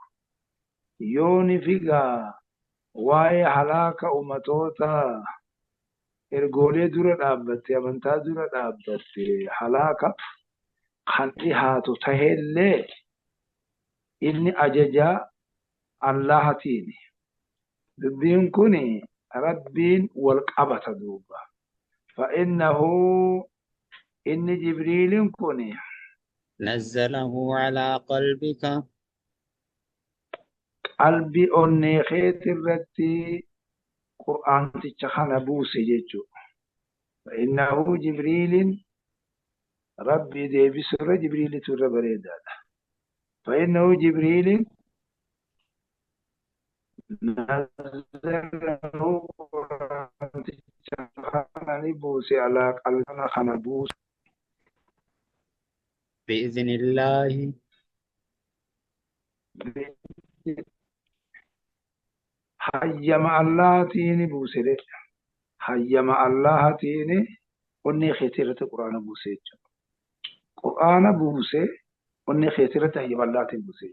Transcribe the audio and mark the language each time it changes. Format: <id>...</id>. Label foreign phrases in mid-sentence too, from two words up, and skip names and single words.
<om>Yooni figaa waa'ee halaaka ummatoota ergoolee dura dhaabbatte amantaa dura dhaabbatte halaaka kan dhihaatu taheellee inni ajajaa Allahatiini. Dubbiin kun rabbiin wal qabata duuba. Fa'innahu inni Jibriilin kun</om> <ar>نزله على قلبك</ar> <om>qalbii onnee keeti irratti qur'aanticha kana buuse jechuudha. Fa'innahu Jibriilin rabbii deebisirra Jibriilitu irra bareedaadha.</om> <ar>فإنه جبريل نزله</ar> <om>qur'aanticha kana ni buuse alaa qalbana kana buuse.</om> <ar>بإذن الله</ar> <om>hayyama Allahaatiin buuse. Hayyama Allahaatiin onnee keetii irratti quraana buuse jechuudha. Quraana buuse onnee keetii irratti hayyama Allahaatiin buuse.</om>